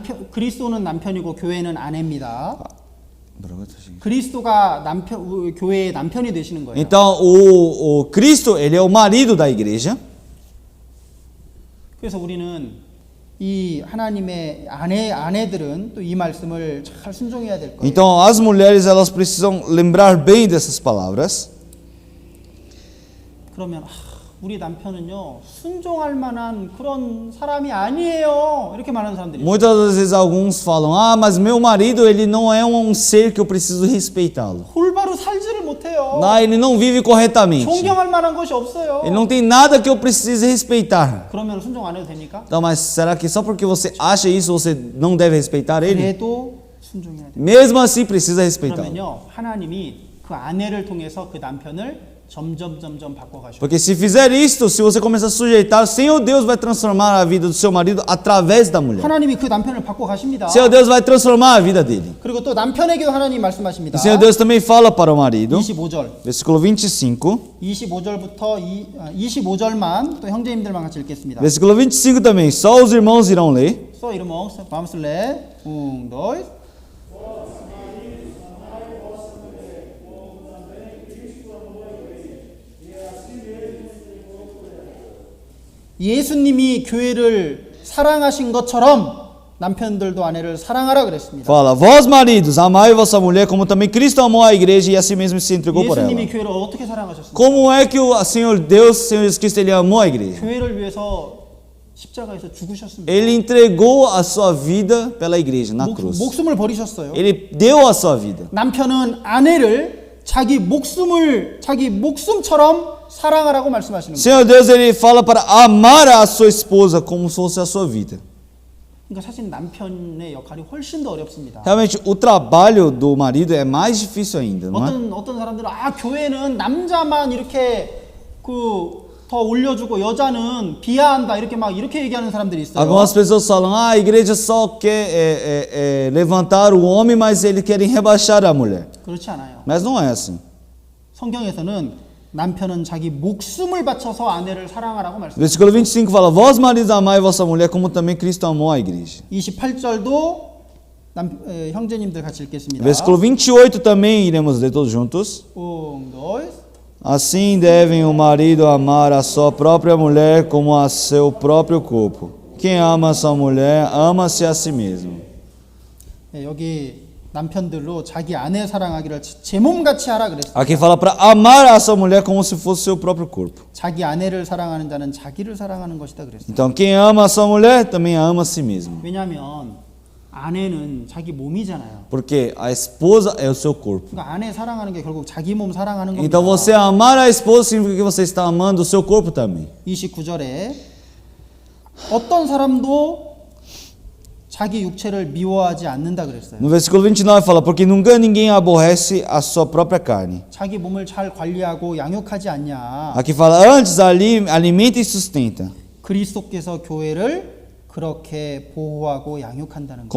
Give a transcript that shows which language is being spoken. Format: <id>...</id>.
<ko>그리스도는 남편이고 교회는 아내입니다. 뭐라고요, 다시? 그리스도가 교회의 남편이 되시는 거예요.</ko> <pt>Então, o Cristo, ele é o marido da igreja.</pt> <ko>그래서 우리는 이 하나님의 아내들은 또 이 말씀을 잘 순종해야 될 거예요.</ko> <pt>Então, as mulheres, elas precisam lembrar bem dessas palavras.</pt> <ko>그러면 우리 남편은요 순종할 만한 그런 사람이 아니에요. 이렇게 말하는 사람들이 있어요.</ko> <pt>Muitas vezes alguns falam, mas meu marido, ele não é um ser que eu preciso respeitá-lo.</pt> <ko>올바로 살지를 못해요.</ko> <pt>Ele não vive corretamente.</pt> <ko>존경할 만한 것이 없어요.</ko> <pt>Ele não tem nada que eu precise respeitar.</pt> <ko>그러면 순종 안 해도 됩니까?</ko> <pt>Então, mas será que só porque você acha isso, você não deve respeitar ele?</pt> <ko>그래도 순종해야 돼요.</ko> <pt>Mesmo assim, precisa respeitá-lo.</pt> <ko>그러면요 하나님이 그 아내를 통해서 그 남편을 점점 바꿔가시고.</ko> <pt>Porque se fizer isto, se você começar a sujeitar, o Senhor Deus vai transformar a vida do seu marido através da mulher.</pt> <ko>하나님이 그 남편을 바꿔가십니다.</ko> <pt>O Senhor Deus vai transformar a vida dele.</pt> <ko>그리고 또 남편에게도 하나님 말씀하십니다.</ko> <pt>O Senhor Deus também fala para o marido.</pt> <ko>25절.</ko> <pt>Versículo 25.</pt> <ko>25절부터 25절만 또 형제님들만 같이 읽겠습니다.</ko> <pt>Versículo 25 também. Só os irmãos irão ler. So irmãos, vamos ler. 1, 2.</pt> <ko>예수님이 교회를 사랑하신 것처럼 남편들도 아내를 사랑하라 그랬습니다.</ko> <pt>Fala, vós maridos, amai vossa mulher como também Cristo amou a igreja e a si mesmo se entregou por ela.</pt> <ko>예수님이 교회를 어떻게 사랑하셨습니까?</ko> <pt>Como é que o Senhor Deus, Senhor Jesus Cristo, ele amou a igreja?</pt> <ko>교회를 위해서 십자가에서 죽으셨습니다.</ko> <pt>Ele entregou a sua vida pela igreja na cruz.</pt> <ko>목숨을 버리셨어요.</ko> <pt>Ele deu a sua vida.</pt> <ko>남편은 아내를 자기 목숨처럼 사랑하라고 말씀하시는 거예요.</ko> <pt>Senhor Deus, ele fala para amar a sua esposa como se fosse a sua vida.</pt> <ko>그러니까 사실 남편의 역할이 훨씬 더 어렵습니다.</ko> <pt>Realmente, o trabalho do marido é mais difícil ainda, não é?</pt> <ko>어떤 사람들은 교회는 남자만 이렇게 더 올려주고 여자는 비하한다 이렇게 얘기하는 사람들이 있어요.</ko> <pt>Algumas pessoas falam, a igreja só quer levantar o homem, mas eles querem rebaixar a mulher.</pt> <ko>그렇지 않아요.</ko> <pt>Mas não é assim.</pt> <ko>성경에서는 남편은 자기 목숨을 바쳐서 아내를 사랑하라고 말씀합니다.</ko> <pt>Versículo 25 fala, vós maridos amai vossa mulher como também Cristo amou a igreja.</pt> <ko>28절도 형제님들 같이 읽겠습니다.</ko> <pt>Versículo 28 também iremos ler todos juntos. 1, 2. Assim devem o marido amar a sua própria mulher como a seu próprio corpo. Quem ama a sua mulher, ama-se a si mesmo.</pt> <ko>여기 남편들로 자기 아내 사랑하기를 제 몸같이 하라 그랬어요.</ko> <pt>Aqui fala para amar a sua mulher como se fosse seu próprio corpo.</pt> <ko>자기 아내를 사랑하는 자는 자기를 사랑하는 것이다 그랬어요.</ko> <pt>Então, quem ama a sua mulher também ama a si mesmo.</pt> <ko>왜냐하면 아내는 자기 몸이잖아요.</ko> <pt>Porque a esposa é o seu corpo.</pt> <ko>그러니까 아내 사랑하는 게 결국 자기 몸 사랑하는 겁니다.</ko> <pt>Então, você amar a esposa significa que você está amando o seu corpo também.</pt> <ko>29절에 어떤 사람도 자기 육체를 미워하지 않는다 그랬어요.</ko> <pt>No versículo 29 fala, porque nunca ninguém aborrece a sua própria carne.</pt> <ko>자기 몸을 잘 관리하고 양육하지 않냐.</ko> <pt>Aqui fala, antes alimenta e sustenta.</pt> <ko>그리스도께서 교회를 그렇게 보호하고 양육한다는 거.</ko>